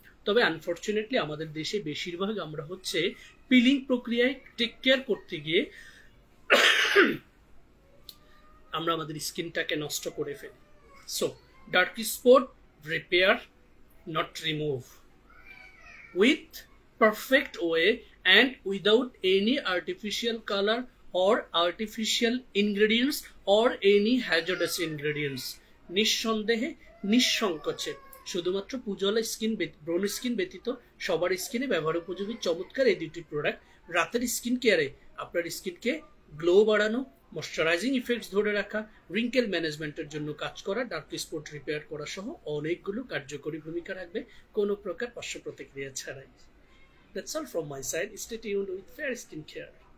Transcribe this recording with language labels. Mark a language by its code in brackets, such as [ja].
[bn] তবে আনফরচুনেটলি আমাদের দেশে বেশিরভাগ আমরা হচ্ছে পিলিং প্রক্রিয়ায় টেক কেয়ার করতে গিয়ে আমরা আমাদের স্কিনটাকে নষ্ট করে ফেলি। [en] So dark spot repair, not remove, with perfect way and without any artificial color or artificial ingredients or any hazardous ingredients. [bn] নিঃসন্দেহে, নিঃসংকোচে শুধুমাত্র পুজোওয়ালা স্কিন, ব্রোন স্কিন ব্যতীত সবার স্কিনে ব্যবহার উপযোগী চমৎকার এই দুটি প্রোডাক্ট রাতের স্কিন কেয়ারে আপনার স্কিনকে গ্লো বাড়ানো, ময়শ্চারাইজিং ইফেক্টস ধরে রাখা, রিঙ্কেল ম্যানেজমেন্টের জন্য কাজ করা, ডার্ক স্পট রিপেয়ার করা সহ অনেকগুলো কার্যকরী ভূমিকা রাখবে কোনো প্রকার পার্শ্ব প্রতিক্রিয়া ছাড়াই। [en] That's all from my side. Stay tuned with Fair Skin Care.